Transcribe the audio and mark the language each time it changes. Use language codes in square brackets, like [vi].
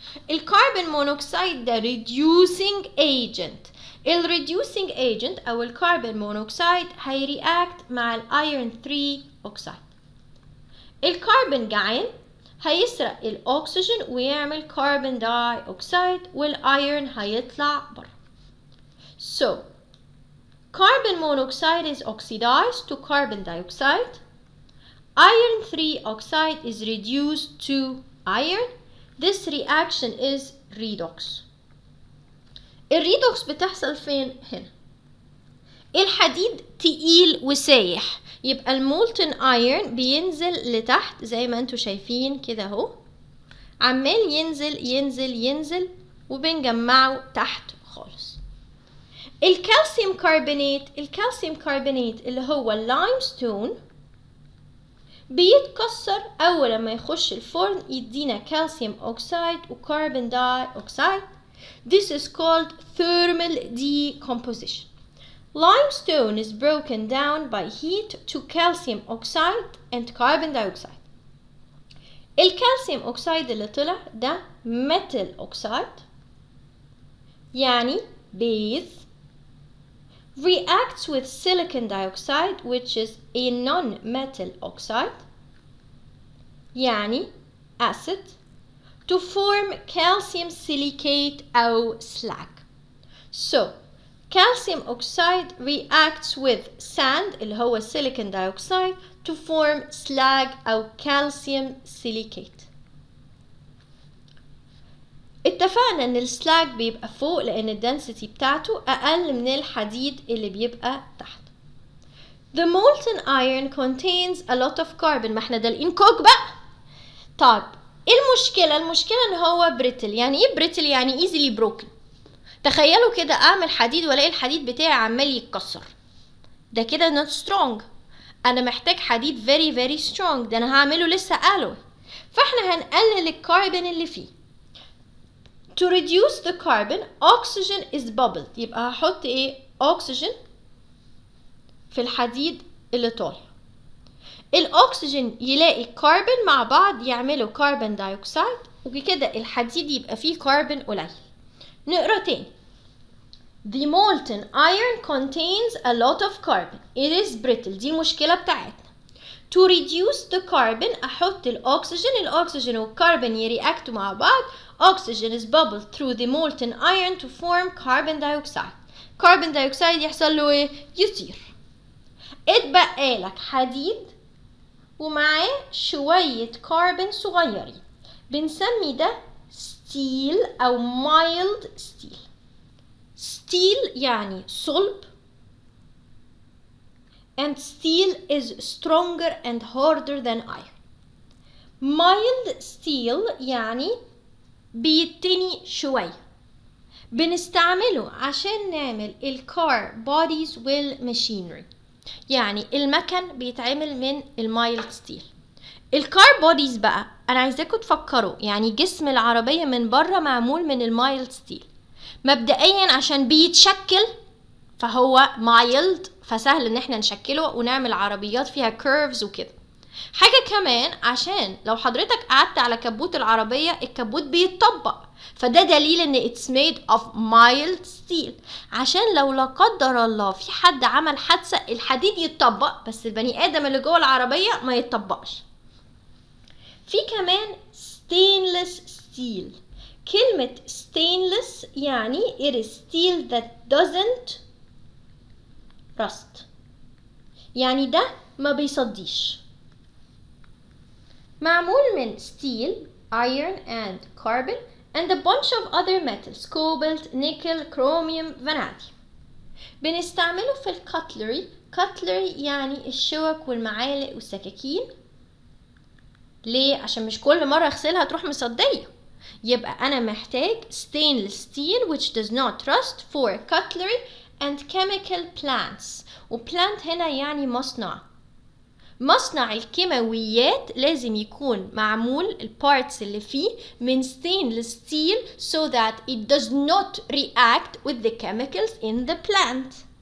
[ar] الكربون مونوكسيد ده reducing agent. reducing agent أو الكربون مونوكسيد هيرياكت مع الايرون 3 أوكسيد. الكربون جعان هيسرق الأكسجين ويعمل كربون داي أوكسيد والايرون هيطلع بره. [en] So carbon monoxide is oxidized to carbon dioxide. Iron 3 oxide is reduced to iron. This reaction is redox. [ar] الريدوكس بتحصل فين؟ هنا. الحديد تقيل وسايح يبقى المولتن ايرون بينزل لتحت زي ما انتوا شايفين كده اهو، عمال ينزل ينزل ينزل وبنجمعه تحت خالص. الكالسيوم كربونات اللي هو اللايمستون بيتكسر أول لما يخش الفرن يدينا كالسيوم أوكسايد وكربون داي أوكسايد. [en] This is called thermal decomposition. Limestone is broken down by heat to calcium oxide and carbon dioxide. [ar] الكالسيوم أوكسايد اللي طلع ده [en] metal oxide يعني base reacts with silicon dioxide which is a non-metal oxide يعني acid to form calcium silicate أو slag. So calcium oxide reacts with sand [ar] اللي هو [en] silicon dioxide to form slag أو calcium silicate. [ar] اتفقنا ان السلاج بيبقى فوق لان الدنسيتي بتاعته اقل من الحديد اللي بيبقى تحت. [en] The molten iron contains a lot of carbon. [ar] ما احنا دالقين كوك بقى. طيب ايه المشكلة ان هو brittle. يعني ايه brittle؟ يعني [en] easily broken. [ar] تخيلوا كده اعمل حديد والاقي الحديد بتاعي عمال يتكسر، ده كده [en] not strong. [ar] انا محتاج حديد [en] very very strong، [ar] ده انا هعمله لسه alloy. فاحنا هنقلل الكربون اللي فيه. [en] To reduce the carbon, oxygen is bubbled. [ar] يبقى هحط ايه؟ oxygen في الحديد اللي طالع. الاكسجين يلاقي كربون مع بعض يعملوا كربون دايوكسيد وكده الحديد يبقى فيه كربون قليل. نقرا تاني. [en] The molten iron contains a lot of carbon. It is brittle. [ar] دي المشكلة بتاعتنا. [en] To reduce the carbon [ar] احط الاكسجين والكربون يرياكتوا مع بعض. [en] Oxygen is bubbled through the molten iron to form carbon dioxide. [ar] Carbon dioxide يحصل له ايه؟ يطير. اتبقى لك حديد ومعاه شوية كربون صغيرين. بنسمي ده ستيل أو mild steel. [en] steel [ar] يعني صلب [en] and steel is stronger and harder than iron. [ar] mild steel يعني بيتني شوية. بنستعمله عشان نعمل الكار بوديز والماشينري. يعني المكن بيتعمل من المايلد ستيل. الكار بوديز بقى انا عايزاكم تفكروا، يعني جسم العربية من بره معمول من المايلد ستيل، مبدئيا عشان بيتشكل فهو mild، فسهل ان احنا نشكله ونعمل عربيات فيها curves وكده. حاجة كمان عشان لو حضرتك قعدت على كبوت العربية الكبوت بيتطبق، فده دليل ان [en] it's made of mild steel، [ar] عشان لو لا قدر الله في حد عمل حادثة الحديد يتطبق بس البني ادم اللي جوه العربية ما يتطبقش. في كمان stainless steel. [en] كلمة stainless يعني it is steel that doesn't rust، [ar] يعني ده ما بيصديش. معمول من [en] steel, iron and carbon and a bunch of other metals cobalt, nickel, chromium, vanadium. [ar] بنستعمله في الكاتلري. cutlery يعني الشوك والمعالق والسكاكين. ليه؟ عشان مش كل مرة اغسلها تروح مصدية، يبقى أنا محتاج [en] stainless steel which does not rust for cutlery and chemical plants. [ar] وplant هنا يعني مصنع. مصنع الكيماويات لازم يكون معمول البارتس اللي فيه من [en] stainless steel so that it does not react with the chemicals in the plant.